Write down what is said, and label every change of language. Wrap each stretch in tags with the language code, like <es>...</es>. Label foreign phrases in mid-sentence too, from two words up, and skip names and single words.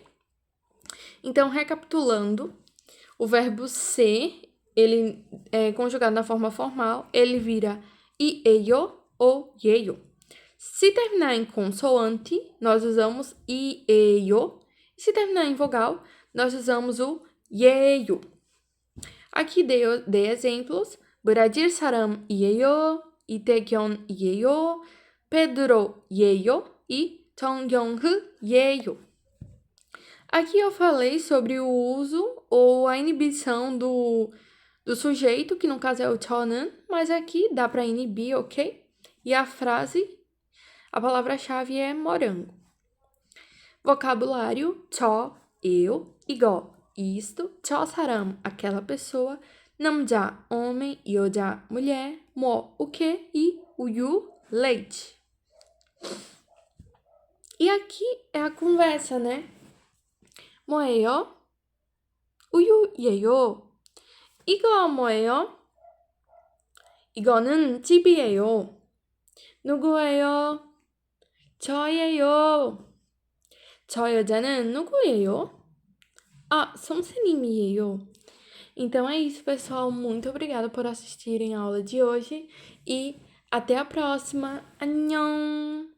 <pt>Então, recapitulando, o verbo ser, ele é conjugado na forma formal, ele vira ieyo ou yeyo. Se terminar em consoante, nós usamos ieyo. E se terminar em vogal, nós usamos o yeyo. Aqui dei exemplos.</pt> <ko>브라질 사람이에요. 이태경이에요. 페드로예요.</ko> <pt>E 정경흐예요. Aqui eu falei sobre o uso ou a inibição do sujeito, que no caso é o 저는, mas aqui dá para inibir, ok? E a palavra-chave é morango. Vocabulário, 저, eu, 이거, isto,</pt> <ko>저 사람,</ko> <pt>aquela pessoa, 남자, homem, 여자, mulher, 뭐, o que, e 우유, leite. E aqui é a conversa, né?</pt> <ko>뭐예요? 우유예요. 이거 뭐예요? 이거는 집이에요. 누구예요? 저예요. 저 여자는 누구예요? 아, 선생님이에요.</ko> <pt>Então é isso, pessoal. Muito obrigada por assistirem a aula de hoje e até a próxima. Annyeong!</pt>